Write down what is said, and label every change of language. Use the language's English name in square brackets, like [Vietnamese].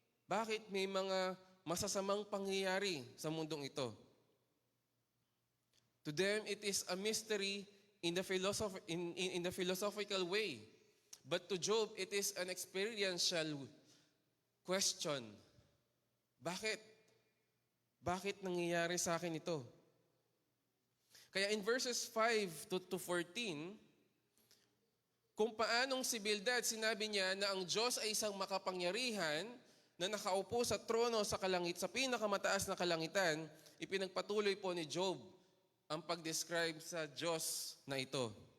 [Filipino] Bakit may mga masasamang pangyayari sa mundong ito? [English] To them, it is a mystery in the philosophical way. But to Job, it is an experiential question. [Filipino] Bakit? Bakit nangyayari sa akin ito? Kaya [English] in verses 5 to 14, [Filipino] kung paanong si Bildad, sinabi niya na ang Diyos ay isang makapangyarihan na nakaupo sa trono sa pinakamataas na kalangitan, ipinagpatuloy po ni Job ang pag-describe sa Diyos na ito.